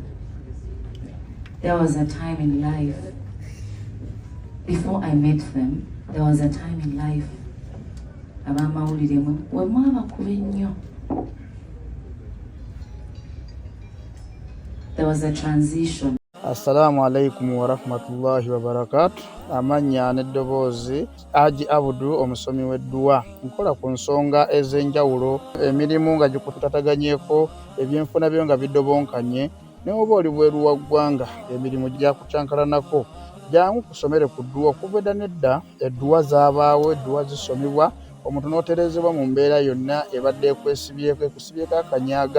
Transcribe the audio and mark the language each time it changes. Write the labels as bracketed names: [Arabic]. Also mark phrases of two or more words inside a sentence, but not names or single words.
[English] There was a time in life, before I met them, there was a time in life, there was a transition. [Arabic] السلام عليكم ورحمة الله وبركاته. [Ganda] Amanya n'eddoboozi Haji Abudu omusomi w'edduwa. Nkola ku nsonga ez'enjawulo, emirimu nga gikutataganyeko, ebyenfuna byo nga bidobonkanye, ne oba oli bweru wa ggwanga emirimu gyakucankalanako. Jangu kusomere ku dduwa. Okuva edda n'edda edduwa zaabaawo, edduwa zisomebwa, omuntu n'otereezebwa mu mbeera yonna ebadde ekwesibyeko, ekusibyeko akanyaaga.